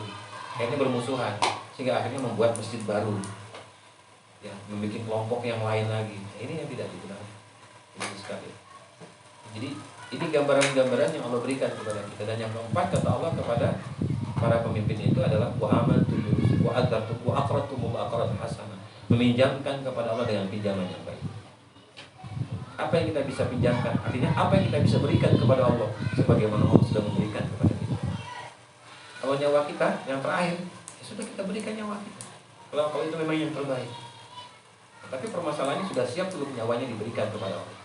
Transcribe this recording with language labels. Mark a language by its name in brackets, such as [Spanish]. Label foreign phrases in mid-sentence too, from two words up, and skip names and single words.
[Indonesian] Akhirnya bermusuhan, sehingga akhirnya membuat masjid baru. Ya, membuat kelompok yang lain lagi. Nah, ini yang tidak dibenarkan. Ini sekali. Jadi ini gambaran-gambaran yang Allah berikan kepada kita. Dan yang keempat kata Allah kepada para pemimpin itu adalah [Arabic] وآمنتم وعزرتم وأقرضتم القرض حسنة. [Indonesian] Meminjamkan kepada Allah dengan pinjaman yang baik. Apa yang kita bisa pinjamkan? Artinya apa yang kita bisa berikan kepada Allah sebagaimana Allah sudah memberikan kepada kita. Kalau nyawa kita yang terakhir, ya sudah kita berikan nyawa kita. Kalau itu memang yang terbaik. Tapi permasalahannya sudah siap belum nyawanya diberikan kepada Allah?